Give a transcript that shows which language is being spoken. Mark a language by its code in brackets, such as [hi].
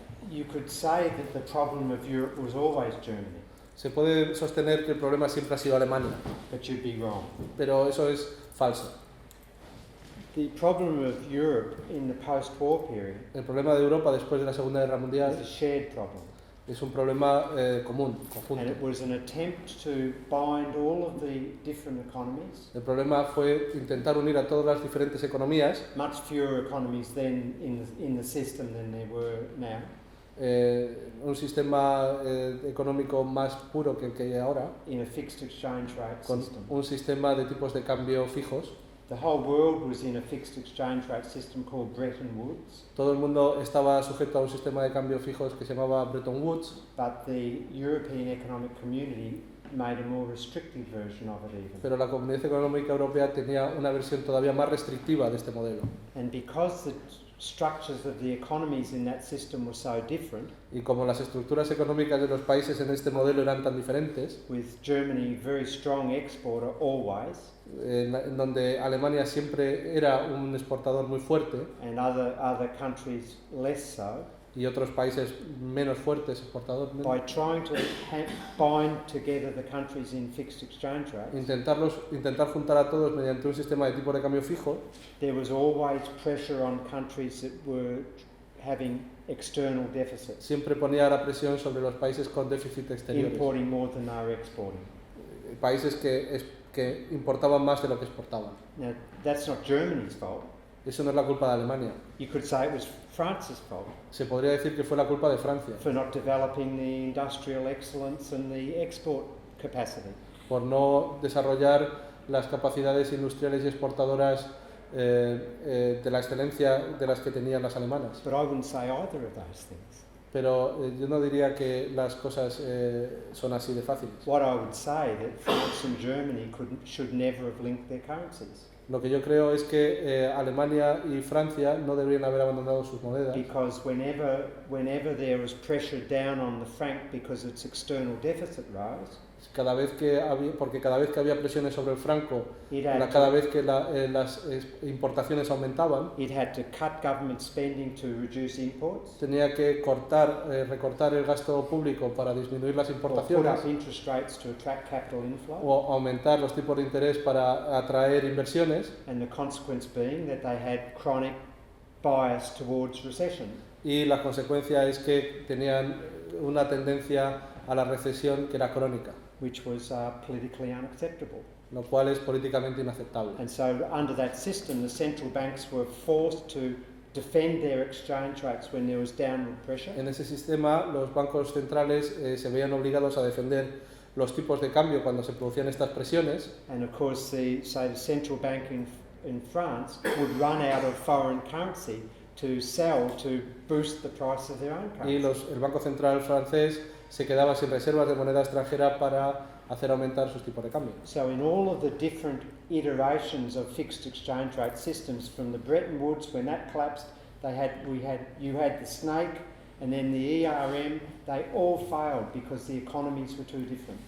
[en] You could say that the problem of Europe was always Germany, [es] Se puede sostener que el problema siempre ha sido Alemania, [en] but you'd be wrong. [es] pero eso es falso. [en] The problem of Europe in the post-war period [es] El problema de Europa después de la Segunda Guerra [en] is [es] Mundial [en] a shared problem. [es] es un problema común, [en] And [es] conjunto. [en] it was an attempt to bind all of the different economies, [es] El problema fue intentar unir a todas las diferentes economías, [en] much fewer economies then in the system than there were now, [es] un sistema económico más puro que el que hay ahora, [en] in a fixed exchange rate [es] con [en] system. [es] un sistema de tipos de cambio fijos, [en] The whole world was in a fixed exchange rate system called Bretton Woods. [es] Todo el mundo estaba sujeto a un sistema de cambio fijos que se llamaba Bretton Woods, [en] But the European Economic Community made a more restrictive version of it even. [es] pero la Comunidad Económica Europea tenía una versión todavía más restrictiva de este modelo. [en] And because the structures of the economies in that system were so different, [es] Y como las estructuras económicas de los países en este modelo eran tan diferentes, [en] with Germany very strong exporter always, [es] en donde Alemania siempre era un exportador muy fuerte [en] and other countries less so, [es] y otros países menos fuertes exportadores, [en] by trying to bind together the countries in fixed exchange rates, [es] intentar juntar a todos mediante un sistema de tipo de cambio fijo, [en] there was always pressure on countries that were having external deficits, [es] siempre ponía la presión sobre los países con déficit exteriores, [en] importing more than they were exporting. [es] países que importaban más de lo que exportaban. [en] Now, that's not Germany's fault. [es] Eso no es la culpa de Alemania. [en] You could say it was France's fault [es] Se podría decir que fue la culpa de Francia, [en] for not developing the industrial excellence and the export capacity. [es] por no desarrollar las capacidades industriales y exportadoras de la excelencia de las que tenían las alemanas. [en] But I wouldn't say either of those things. [es] Pero yo no diría que las cosas son así de fáciles. [en] What I would say that France and Germany should never have linked their currencies. [es] Lo que yo creo es que Alemania y Francia no deberían haber abandonado sus monedas, [en] Because whenever there was pressure down on the franc because its external deficit rose, [es] porque cada vez que había presiones sobre el franco, [en] it had, [es] cada vez que las importaciones aumentaban, [en] it had to cut government spending to reduce imports, [es] tenía que recortar el gasto público para disminuir las [en] or put [es] importaciones [en] up interest rates to attract capital inflow. [es] o aumentar los tipos de interés para atraer inversiones, [en] And the consequence being that they had chronic bias towards recession. [es] y la consecuencia es que tenían una tendencia a la recesión que era crónica, [en] Which was politically unacceptable. [es] lo cual es políticamente inaceptable. [en] And so under that system, the central banks were forced to defend their exchange rates when there was downward pressure. [es] En ese sistema, los bancos centrales se veían obligados a defender los tipos de cambio cuando se producían estas presiones, [en] And of course, the central bank in France would run out of foreign currency to sell to boost the price of their own [es] y [en] currency. [es] el Banco Central francés se quedaba sin reservas de moneda extranjera para hacer aumentar sus tipos de cambio. [en] So in all of the different iterations of fixed exchange rate systems, from the Bretton Woods, when that collapsed, you had the snake, and then the ERM, they all failed because the economies were too different.